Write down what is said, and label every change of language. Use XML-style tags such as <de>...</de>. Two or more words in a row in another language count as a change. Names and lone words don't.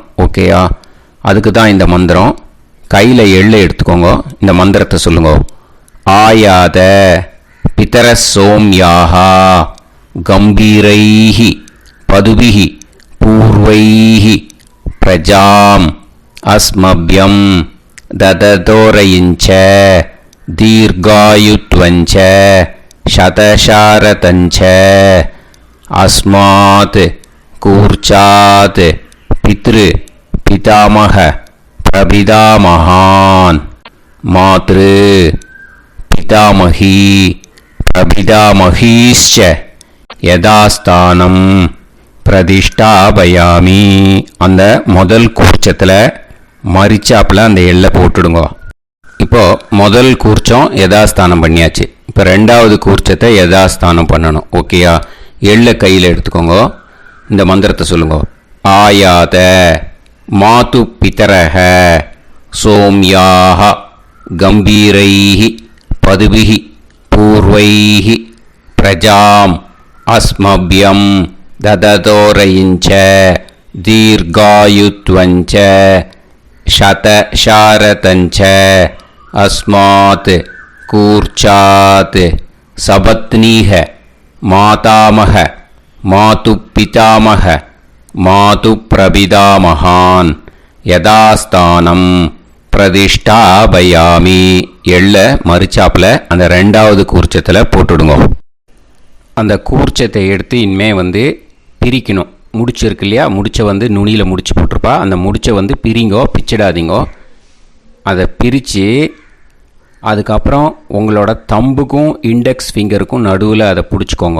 <ta>ஓகேயா? அதுக்கு தான் இந்த மந்திரம். கையில் எள்ளை எடுத்துக்கோங்க. இந்த மந்திரத்தை சொல்லுங்க.</ta> <sa>आयात पितरः सोम्याः गम्भीरैः पथिभिः पूर्व्यैः प्रजाम् अस्मभ्यम् ददतोरयिञ्च दीर्घायुत्वञ्च शतशारतञ्च अस्मात् कूर्चात् पितृ पितामह प्रपितामहान् मातृ पितामही प्रपितामहीश्च यदास्तानं प्रतिष्ठापयामि.</sa> <ta>அந்த முதல் கூர்ச்சத்தில் மறிச்சாப்பில் அந்த எள்ளை போட்டுடுங்க. இப்போது முதல் கூர்ச்சம் யதாஸ்தானம் பண்ணியாச்சு. இப்போ ரெண்டாவது கூர்ச்சத்தை யதாஸ்தானம் பண்ணணும். ஓகேயா? எள்ளை கையில் எடுத்துக்கோங்க. இந்த மந்திரத்தை சொல்லுங்க.</ta> <sa>आयात मातृ पितरः सोम्याः गम्भीरैः पथिभिः पूर्व्यैः प्रजाम् अस्मभ्यम् ददतोरयिञ्च दीर्घायुत्वञ्च शतशारतञ्च अस्मात् कूर्चात् सपत्नीः मातामह मातुपितामह मातुप्रपितामहान् यदास्तानं प्रतिष्ठापयामि.</sa> <ta>எள்ள மறிச்சாப்பில் அந்த ரெண்டாவது கூர்ச்சத்தில் போட்டுடுங்க. அந்த கூர்ச்சத்தை எடுத்து இனிமே பிரிக்கணும். முடிச்சு இருக்கு இல்லையா? முடிச்சை நுனியில் முடிச்சு போட்டிருப்பா. அந்த முடிச்சை பிரிங்கோ, பிச்சிடாதீங்கோ. அதை பிரித்து அதுக்கப்புறம் உங்களோட தம்புக்கும் இண்டெக்ஸ் ஃபிங்கருக்கும் நடுவில் அதை பிடிச்சிக்கோங்க.</ta>